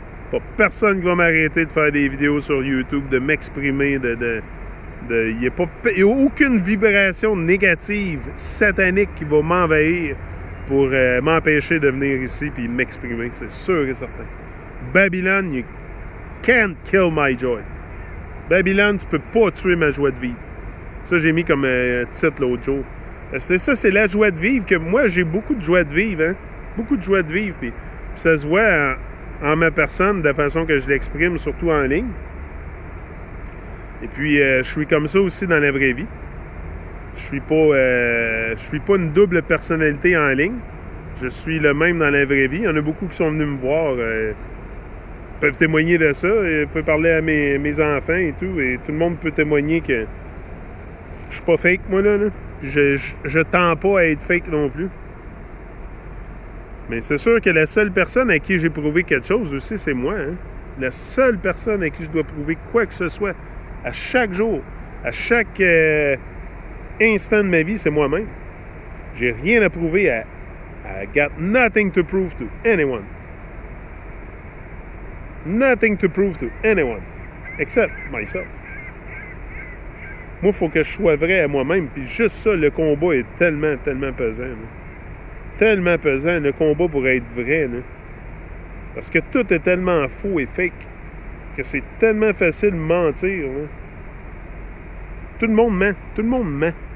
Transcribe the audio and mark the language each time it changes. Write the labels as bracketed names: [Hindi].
[French] Pas personne qui va m'arrêter de faire des vidéos sur YouTube, de m'exprimer, il n'y a aucune vibration négative, satanique qui va m'envahir pour m'empêcher de venir ici et m'exprimer. C'est sûr et certain. [English] Babylone, you can't kill my joy. [French] Babylone, tu peux pas tuer ma joie de vivre. Ça, j'ai mis comme titre l'autre jour. C'est ça, c'est la joie de vivre que moi, j'ai beaucoup de joie de vivre. Hein? Beaucoup de joie de vivre. Puis ça se voit en ma personne, de la façon que je l'exprime, surtout en ligne. Et puis, je suis comme ça aussi dans la vraie vie. Je suis pas une double personnalité en ligne. Je suis le même dans la vraie vie. Il y en a beaucoup qui sont venus me voir, peuvent témoigner de ça, et peuvent parler à mes enfants et tout. Et tout le monde peut témoigner que je suis pas fake, moi, là. Je tends pas à être fake non plus. Mais c'est sûr que la seule personne à qui j'ai prouvé quelque chose aussi, c'est moi. Hein? La seule personne à qui je dois prouver quoi que ce soit, à chaque jour, à chaque instant de ma vie, c'est moi-même. J'ai rien à prouver [English] I got nothing to prove to anyone. Nothing to prove to anyone. Except myself. [French] Moi, il faut que je sois vrai à moi-même. Puis juste ça, le combat est tellement pesant. Là. Tellement pesant, le combat pour être vrai. Là. Parce que tout est tellement faux et fake que c'est tellement facile de mentir. Là. Tout le monde ment. Tout le monde ment.